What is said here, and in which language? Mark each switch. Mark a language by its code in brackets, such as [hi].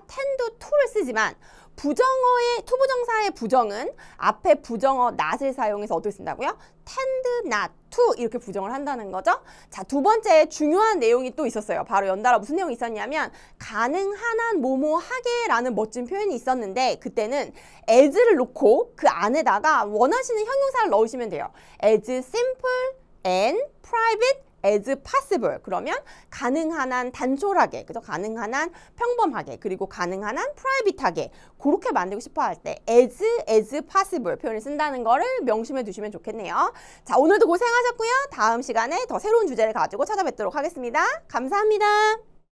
[ko] tend to를 쓰지만 부정어의 투부정사의 부정은 앞에 부정어 not을 사용해서 어떻게 쓴다고요? [en] tend not to [ko] 이렇게 부정을 한다는 거죠. 자, 두 번째 중요한 내용이 또 있었어요. 바로 연달아 무슨 내용이 있었냐면 가능한 한 뭐뭐 하게라는 멋진 표현이 있었는데 그때는 as를 놓고 그 안에다가 원하시는 형용사를 넣으시면 돼요. [en] as simple and private as possible. [ko] 그러면 가능한 한 단촐하게, 그죠? 가능한 한 평범하게, 그리고 가능한 한 프라이빗하게 그렇게 만들고 싶어 할 때 as possible 표현을 쓴다는 거를 명심해 두시면 좋겠네요. 자, 오늘도 고생하셨고요. 다음 시간에 더 새로운 주제를 가지고 찾아뵙도록 하겠습니다. 감사합니다.